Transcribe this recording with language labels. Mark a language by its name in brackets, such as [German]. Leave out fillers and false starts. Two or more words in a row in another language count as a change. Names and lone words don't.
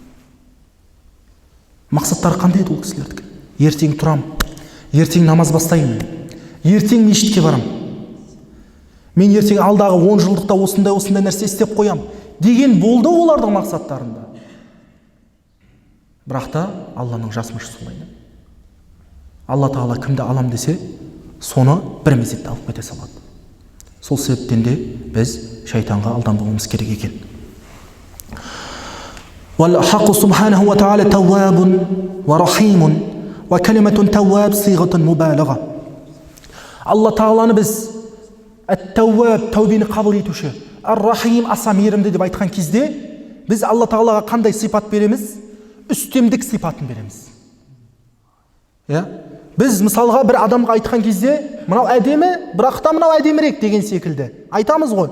[Kazakh] Мақсаттары қандай еді ол кісілердікі? Ертең тұрам, ертең намаз бастаймын, ертең мешітке барам, мен ертең алдағы 10 жылдықта осындай нәрсе істеп қоям деген болды олардың мақсаттарында. Бірақ та Алланың жасмышы солай. Алла тағала кімді алам десе, соны бір мезетте алып кете салады. Сол себептен де біз шайтанға алданбауымыз керек екен. [Arabic] وَالْحَقُّ سُبْحَانَهُ وَتَعَالَى تَوَّابٌ وَرَحِيمٌ وَكَلِمَةٌ تَوَّابٌ صِيغَةٌ مُبَالَغَةٌ. [Kazakh] Алла тағаланы біз әт-тәуәб, тәубені қабыл етуші, ар-рахим, аса мейірімді деп айтқан кезде, біз Алла тағалаға қандай сипат береміз? Үстемдік сипатын береміз. Біз мысалға бір адамға айтқан кезде, мынау әдемі, бірақ та мынау әдемірек деген секілді айтамыз ғой.